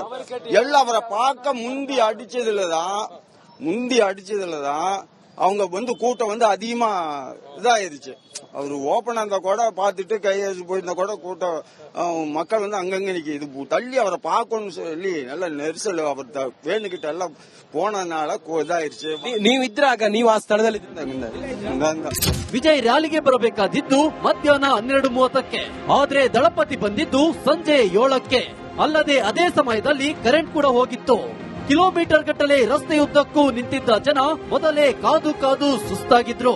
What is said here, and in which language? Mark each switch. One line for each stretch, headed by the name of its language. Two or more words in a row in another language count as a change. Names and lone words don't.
Tamil: எல்லாம் அவரை பார்க்க முந்தி அடிச்சதுலதான் அவங்க கூட்டம் அதிகமா இதாயிருச்சு. அவரு ஓபனா இருந்தா கூட பாத்துட்டு கையெழுத்து போயிருந்தா கூட கூட்டம் மக்கள் அங்கங்க நிக்க. இது தள்ளி அவரை பார்க்கணும்னு சொல்லி நல்ல நெரிசல் அவர் வேணுகிட்ட எல்லாம் போனதுனால ಇದಾயிருச்சு.
Kannada: ನೀವಿದ್ರಾಗ ನೀವು ಆ ಸ್ಥಳದಲ್ಲಿ ವಿಜಯ್ ರ್ಯಾಲಿಗೆ ಬರಬೇಕಾದಿದ್ದು ಮಧ್ಯಾಹ್ನ 12:30ಕ್ಕೆ, ಆದ್ರೆ ದಳಪತಿ ಬಂದಿದ್ದು ಸಂಜೆ 7ಕ್ಕೆ. ಅಲ್ಲದೆ ಅದೇ ಸಮಯದಲ್ಲಿ ಕರೆಂಟ್ ಕೂಡ ಹೋಗಿತ್ತು. ಕಿಲೋಮೀಟರ್ ಗಟ್ಟಲೆ ರಸ್ತೆಯುದ್ದಕ್ಕೂ ನಿಂತಿದ್ದ ಜನ ಮೊದಲೇ ಕಾದು ಕಾದು ಸುಸ್ತಾಗಿದ್ರು.